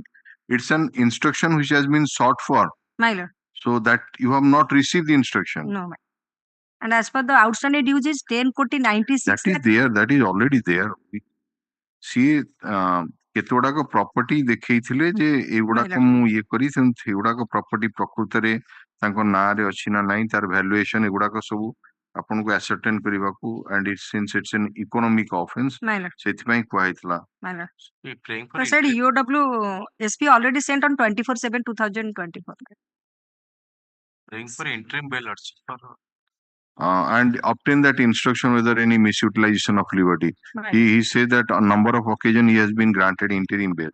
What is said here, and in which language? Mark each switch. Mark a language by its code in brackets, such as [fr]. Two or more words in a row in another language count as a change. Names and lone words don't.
[en] It's an instruction which has been sought for. My lord. So that you have not received the instruction. No, my. And as per the outstanding dues is 10 koti 96. That is there. That is already there. See, [or] କେତେ ଗୁଡାକ ପ୍ରପର୍ଟି ଦେଖେଇଥିଲେ ଯେ ଏଗୁଡାକ ମୁଁ ଇଏ କରି ସେଗୁଡାକ ପ୍ରପର୍ଟି ପ୍ରକୃତରେ ତାଙ୍କ ନାଁରେ ଅଛି ନା ନାହିଁ ତାର ଭ୍ୟାଲୁଏସନ ଏଗୁଡାକ ସବୁ ଆପଣଙ୍କୁ ascertain କରିବାକୁ [en] and since it's an economic offense [or] ସେଥିପାଇଁ କୁହାଯାଇଥିଲା. [en] So said EOW SP already sent on 24/7/2024. Praying for interim bail, and obtain that instruction whether any misutilization of liberty. He said that on number of occasions he has been granted interim bail.